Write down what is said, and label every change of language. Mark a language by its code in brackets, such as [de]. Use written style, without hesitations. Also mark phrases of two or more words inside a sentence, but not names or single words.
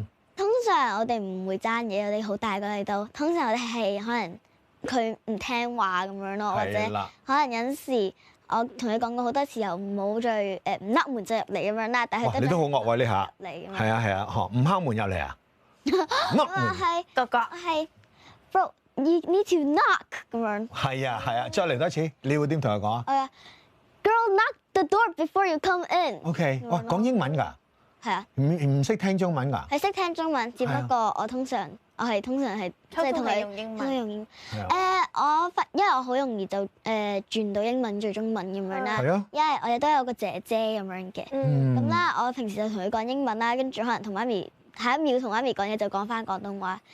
[yue] 通常我哋唔會爭嘢，我哋好大個喺度。通常我哋係可能佢唔聽話咁樣咯，或者可能有陣時我同佢講過好多次，又唔好再唔甩門就入嚟咁樣啦。但係佢你都好惡喎呢下。入嚟。係啊，唔敲門入嚟啊？甩門。係哥哥。 [en] 係 ，bro you need to knock 咁樣。 [yue] 係啊，再嚟多一次，你會點同佢講啊 [en] ？Girl knock the door before you come in。 [yue] OK， 哇，講英文㗎？係啊。唔識聽中文㗎？係識聽中文，只不過我通常係即係同佢用英文。因為我好容易就轉到英文轉中文咁樣啦。係啊。因為我哋都有個姐姐咁樣嘅。咁啦，我平時就同佢講英文啦，跟住可能同媽咪下一秒同媽咪講嘢就講翻廣東話。